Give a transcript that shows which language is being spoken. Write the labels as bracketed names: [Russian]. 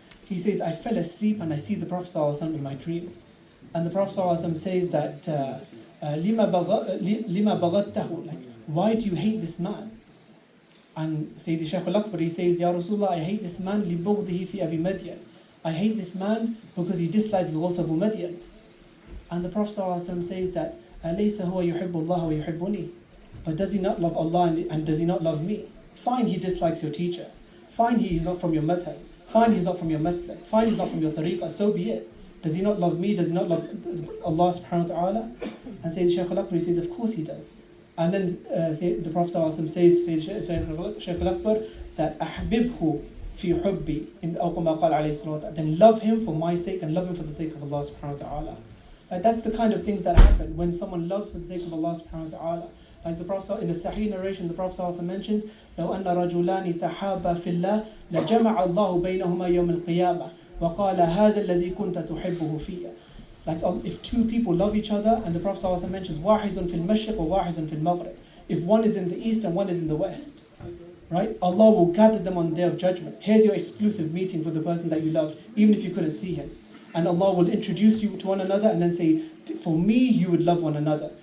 [English] He says, I fell asleep and I see the Prophet ﷺ in my dream. And the Prophet ﷺ says that, [Arabic] لِمَا بَغَدْتَهُ, [English] like, why do you hate this man? And Sayyidi Shaykh al-Akbar, he says, Ya Rasulullah, I hate this man [Arabic] لِبُغْضِهِ فِي أَبِي مَدْيَنَ. [English] I hate this man because he dislikes Ghawth Abu Madyan. And the Prophet ﷺ says that, [Arabic] أَلَيْسَ هُوَ يُحِبُّ اللَّهَ وَيُحِبُّنِي. [English] But does he not love Allah and does he not love me? Fine, he dislikes your teacher. Fine, he is not from your madhab. Fine, he's not from your masjid. Fine, he's not from your tariqah. So be it. Does he not love me? Does he not love Allah subhanahu wa ta'ala? And Sayyid Shaykh al-Akbar, he says, of course he does. And then the Prophet ﷺ says to Sayyid Shaykh al-Akbar that [Arabic] أَحْبِبْهُ فِي حُبِّي, أو كما قال عليه الصلاة والسلام, [English] then love him for my sake and love him for the sake of Allah subhanahu wa ta'ala. Like, that's the kind of things that happen when someone loves for the sake of Allah subhanahu wa ta'ala. Like the Prophet, in the Sahih narration, the Prophet also mentions, [Arabic] لو أن رجلان تحابا في الله لجمع الله بينهما يوم القيامة وقال هذا الذي كنت تحبه فيه. [English] Like if two people love each other, and the Prophet also mentions [Arabic] واحد في المشرق وواحد في المغرب. [English] If one is in the east and one is in the west, right? Allah will gather them on the day of judgment. Here's your exclusive meeting for the person that you love, even if you couldn't see him. And Allah will introduce you to one another and then say, for me, you would love one another.